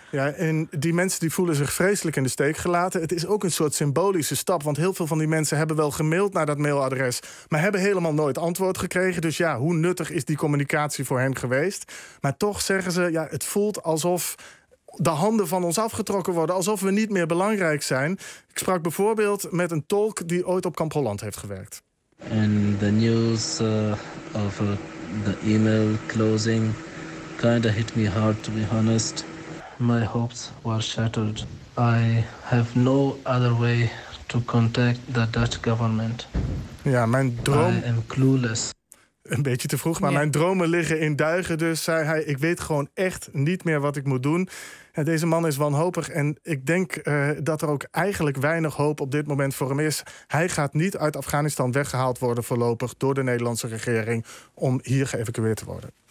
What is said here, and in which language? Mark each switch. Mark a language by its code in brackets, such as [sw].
[nl] Ja, en die mensen die voelen zich vreselijk in de steek gelaten. Het is ook een soort symbolische stap, want heel veel van die mensen hebben wel gemaild naar dat mailadres, maar hebben helemaal nooit antwoord gekregen. Dus ja, hoe nuttig is die communicatie voor hen geweest? Maar toch zeggen ze, ja, het voelt alsof de handen van ons afgetrokken worden, alsof we niet meer belangrijk zijn. Ik sprak bijvoorbeeld met een tolk die ooit op Kamp Holland heeft gewerkt. [en] And the news of the email closing kind of hit me hard, to be honest. My hopes were shattered. I have no other way to contact the Dutch government. [nl] Ja, mijn droom. [en] I am clueless. [nl] Een beetje te vroeg, maar mijn dromen liggen in duigen. Dus zei hij, ik weet gewoon echt niet meer wat ik moet doen. Deze man is wanhopig en ik denk dat er ook eigenlijk weinig hoop op dit moment voor hem is. Hij gaat niet uit Afghanistan weggehaald worden voorlopig door de Nederlandse regering om hier geëvacueerd te worden.